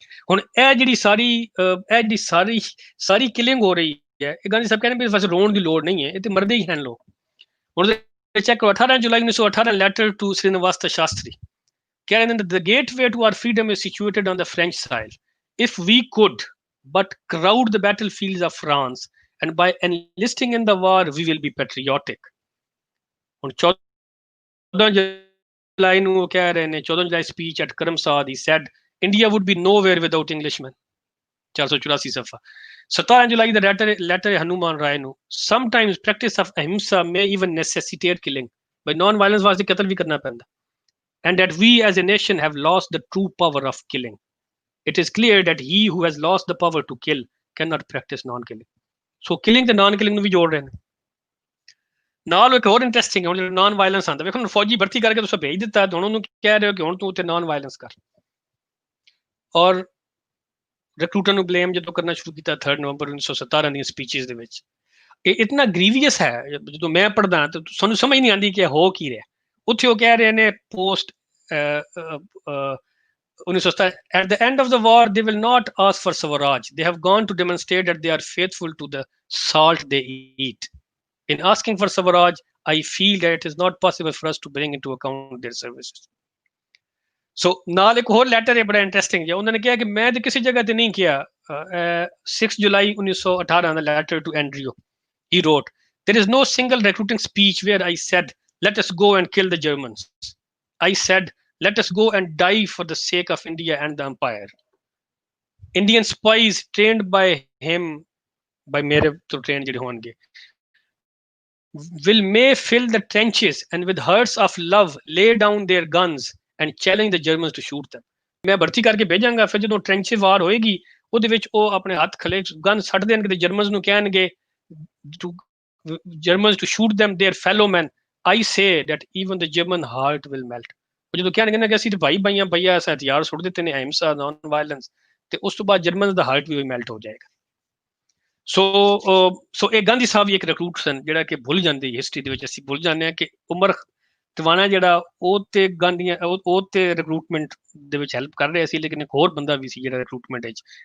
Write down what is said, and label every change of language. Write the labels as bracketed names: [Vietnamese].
[Punjabi] ਹੁਣ ਇਹ ਜਿਹੜੀ ਸਾਰੀ ਕਿਲਿੰਗ ਹੋ ਰਹੀ ਹੈ, ਇਹ ਗਾਂਧੀ ਸਾਹਿਬ ਕਹਿੰਦੇ ਵੀ ਬਸ ਰੋਣ ਦੀ ਲੋੜ ਨਹੀਂ ਹੈ, ਇਹ ਤੇ ਮਰਦੇ ਹੀ ਹਨ ਲੋਕ। ਹੁਣ ਚੈੱਕ ਕਰੋ 18 ਜੁਲਾਈ 1918 ਲੈਟਰ ਟੂ ਸ੍ਰੀਨਿਵਾਸ ਸ਼ਾਸਤਰੀ, ਕਹਿ ਰਹੇ ਨੇ [English] the gateway to our freedom is situated on the French soil. If we could but crowd the battlefields of France and by enlisting in the war we will be patriotic. [Punjabi] ਹੁਣ 14 ਜੁਲਾਈ ਨੂੰ ਉਹ ਕਹਿ ਰਹੇ ਨੇ, 14 ਜੁਲਾਈ speech at ਕਰਮਸਾਦ, [English] he said India would be nowhere without Englishmen, [Punjabi] 484 Safa. [English] 17 ਜੁਲਾਈ ਦਾ ਲੈਟਰ ਹੈ ਹਨੂਮਾਨ ਰਾਏ ਨੂੰ, sometimes practice of ahimsa may even necessitate killing, by non violence [Punjabi] ਵਾਸਤੇ ਕਤਲ ਵੀ ਕਰਨਾ ਪੈਂਦਾ, [English] and that we as a nation have lost the true power of killing. It is clear that he who has lost the power to kill cannot practice non killing. So killing [Punjabi] ਤੇ [English] non killing [Punjabi] ਨੂੰ ਵੀ ਜੋੜ ਰਹੇ ਨੇ ਨਾਲ। ਇੱਕ ਹੋਰ interesting ਹੈ, ਹੁਣ ਨਾਨ ਵਾਇਲੈਂਸ ਆਉਂਦਾ, ਵੇਖੋ ਫੌਜੀ ਭਰਤੀ ਕਰਕੇ ਤੁਸੀਂ ਭੇਜ ਦਿੱਤਾ, ਹੁਣ ਉਹਨੂੰ ਕਹਿ ਰਹੇ ਹੋ ਕਿ ਹੁਣ ਤੂੰ ਉੱਥੇ ਨਾਨ ਵਾਇਲੈਂਸ ਕਰ। ਔਰ ਰਿਕਰੂਟਰ ਨੂੰ ਬਲੇਮ ਜਦੋਂ ਕਰਨਾ ਸ਼ੁਰੂ ਕੀਤਾ 3 ਨਵੰਬਰ 1917 ਦੀਆਂ ਸਪੀਚਸ ਦੇ ਵਿੱਚ, ਇਹ ਇਤਨਾ ਗ੍ਰੀਵੀਅਸ ਹੈ। ਜਦੋਂ ਮੈਂ ਪੜ੍ਹਦਾ ਤਾਂ ਸਾਨੂੰ ਸਮਝ ਨਹੀਂ ਆਉਂਦੀ ਕਿ ਹੋ ਕੀ ਰਿਹਾ। ਉੱਥੇ ਉਹ ਕਹਿ ਰਹੇ ਨੇ post 1917, [English] at the end of the war they will not ask for Swaraj, they have gone to demonstrate that they are faithful to the salt they eat. In asking for Swaraj, I feel that it is not possible for us to bring into account their services. [Punjabi] So ਨਾਲ ਇੱਕ ਹੋਰ letter ਹੈ ਬੜਾ interesting ਜਿਹਾ, ਉਹਨਾਂ ਨੇ ਕਿਹਾ ਕਿ ਮੈਂ ਤੇ ਕਿਸੇ ਜਗ੍ਹਾ ਤੇ ਨਹੀਂ ਕਿਹਾ। 6 ਜੁਲਾਈ 1918 ਦਾ letter to ਐਂਡਰਿਓ, [English] he wrote, there is no single recruiting speech where I said let us go and kill the Germans. I said let us go and die for the sake of India and the empire. Indian spies trained by him, by mere to train [Punjabi] ਜਿਹੜੇ ਹੋਣਗੇ, [English] will may fill the trenches and with hearts of love lay down their guns and challenge the Germans to shoot them. [Punjabi] ਮੈਂ ਭਰਤੀ ਕਰਕੇ ਭੇਜਾਂਗਾ, ਫਿਰ ਜਦੋਂ trench ਵਾਰ ਹੋਏਗੀ ਉਹਦੇ ਵਿੱਚ ਉਹ ਆਪਣੇ ਹੱਥ ਖਲੇ ਗਨ ਛੱਡ ਦੇਣਗੇ ਤੇ ਜਰਮਨਸ ਨੂੰ ਕਹਿਣਗੇ [English] Germans to shoot them their fellow men. I say that even the German heart will melt. [Punjabi] ਉਹ ਜਦੋਂ ਕਹਿਣਗੇ ਨਾ ਕਿ ਅਸੀਂ ਤੇ ਭਾਈ ਭਈਆ ਹਥਿਆਰ ਸੁੱਟ ਦਿੱਤੇ ਨੇ, ਅਹਿੰਸਾ ਨਾਨ ਵਾਇਲੈਂਸ, ਤੇ ਉਸ ਤੋਂ ਬਾਅਦ ਜਰਮਨ ਦਾ ਹਾਰਟ ਵੀ ਮੈਲਟ ਹੋ ਜਾਏਗਾ। ਸੋ ਇਹ ਗਾਂਧੀ ਸਾਹਿਬ ਵੀ ਇੱਕ ਰਿਕਰੂਟ ਸਨ ਜਿਹੜਾ ਕਿ ਭੁੱਲ ਜਾਂਦੀ ਹਿਸਟਰੀ ਦੇ ਵਿੱਚ, ਅਸੀਂ ਭੁੱਲ ਜਾਂਦੇ ਹਾਂ ਕਿ ਉਮਰ ਟਵਾਣਾ ਜਿਹੜਾ ਉਹ ਤੇ ਗਾਂਧੀਆਂ ਉਹ ਤੇ ਰਿਕਰੂਟਮੈਂਟ ਦੇ ਵਿੱਚ ਹੈਲਪ ਕਰ ਰਿਹਾ ਸੀ, ਲੇਕਿਨ ਇੱਕ ਹੋਰ ਬੰਦਾ ਵੀ ਸੀ ਜਿਹੜਾ ਰਿਕਰੂਟਮੈਂਟ ਵਿੱਚ